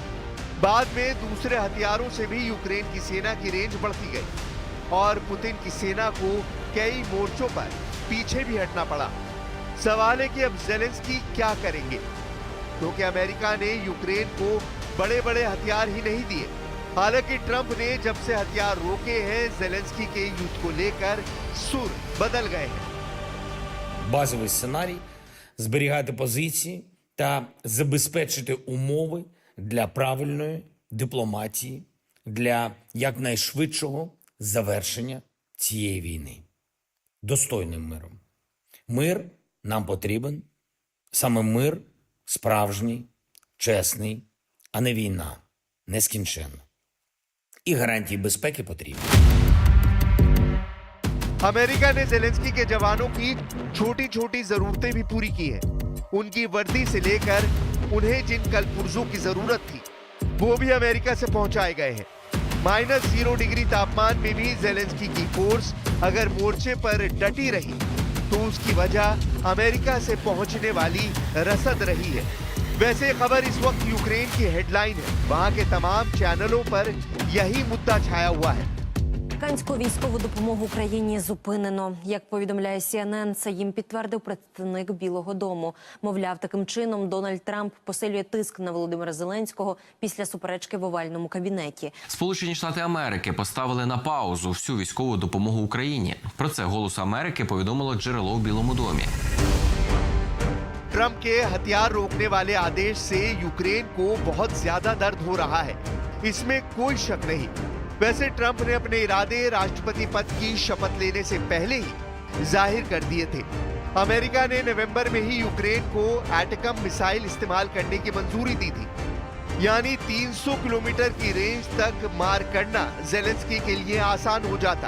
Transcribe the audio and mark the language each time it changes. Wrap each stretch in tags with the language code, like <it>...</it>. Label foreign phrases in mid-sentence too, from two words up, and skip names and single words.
<hi>बाद में दूसरे हथियारों से भी यूक्रेन की सेना की रेंज बढ़ती गई और पुतिन की सेना को कई मोर्चों पर पीछे भी हटना पड़ा। सवाल है कि अब जेलेंस्की क्या करेंगे, क्योंकि अमेरिका ने यूक्रेन को बड़े-बड़े हथियार ही नहीं दिए। हालांकि ट्रंप ने जब से हथियार रोके हैं, जेलेंस्की के युद्ध को लेकर सुर बदल गए हैं।</hi> <uk>Базовий сценарій – зберігати позиції та забезпечити умови для правильної дипломатії, для якнайшвидшого завершення цієї війни. Достойним миром. Мир нам потрібен. Саме мир справжній, чесний, а не війна, нескінченна. І гарантії безпеки потрібні.</uk> <hi>अमेरिका ने जेलेंस्की के जवानों की छोटी-छोटी जरूरतें भी पूरी की हैं। उनकी वर्दी से लेकर उन्हें जिन कलपुर्जों की जरूरत थी, वो भी अमेरिका से पहुंचाए गए हैं। -0 डिग्री तापमान में भी जेलेंस्की की फोर्स अगर मोर्चे पर डटी रही, तो उसकी वजह अमेरिका से पहुंचने वाली रसद रही है। वैसे खबर इस वक्त यूक्रेन की हेडलाइन है। वहां के तमाम चैनलों पर यही मुद्दा छाया हुआ है।</hi> <uk>Американську військову допомогу Україні зупинено. Як повідомляє CNN, це їм підтвердив представник Білого дому. Мовляв, таким чином Дональд Трамп посилює тиск на Володимира Зеленського після суперечки в овальному кабінеті. Сполучені Штати Америки поставили на паузу всю військову допомогу Україні. Про це «Голосу Америки» повідомило джерело в Білому домі.</uk> <hi>ट्रंप के हथियार रोकने वाले आदेश से यूक्रेन को बहुत ज्यादा दर्द हो रहा है, इसमें कोई शक नहीं। वैसे ट्रंप ने अपने इरादे राष्ट्रपति पद की शपथ लेने से पहले ही जाहिर कर दिए थे। अमेरिका ने नवंबर में ही यूक्रेन को एटकम मिसाइल इस्तेमाल करने की मंजूरी दी थी, यानी 300 किलोमीटर की रेंज तक मार करना जेलेंस्की के लिए आसान हो जाता।</hi>